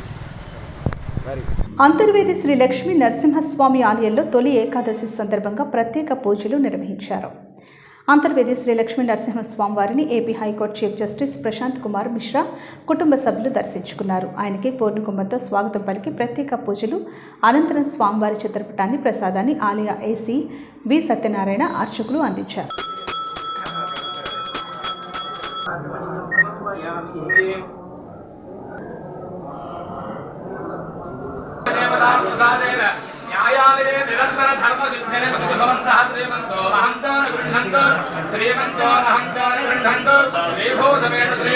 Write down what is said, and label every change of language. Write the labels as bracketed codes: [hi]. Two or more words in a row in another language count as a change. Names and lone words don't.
[te] అంతర్వేది శ్రీ లక్ష్మీ నరసింహస్వామి ఆలయంలో తొలి ఏకాదశి సందర్భంగా ప్రత్యేక పూజలు నిర్వహించారు. అంతర్వేది శ్రీ లక్ష్మీ నరసింహస్వామి వారిని ఏపీ హైకోర్టు చీఫ్ జస్టిస్ ప్రశాంత్ కుమార్ మిశ్రా కుటుంబ సభ్యులు దర్శించుకున్నారు. ఆయనకి పూర్ణకుంభంతో స్వాగతం పలికి ప్రత్యేక పూజలు అనంతరం స్వామివారి చిత్రపటాన్ని ప్రసాదాన్ని ఆలయ ఏసీ వి సత్యనారాయణ అర్చకులు అందించారు. [sa] न्यायालये निरंतर धर्म सिद्धे भवन्तः श्रीमन्तो महन्तो गृह्णन्तु श्रीमन्तो महन्तो गृह्णन्तु श्रीभो समेत श्री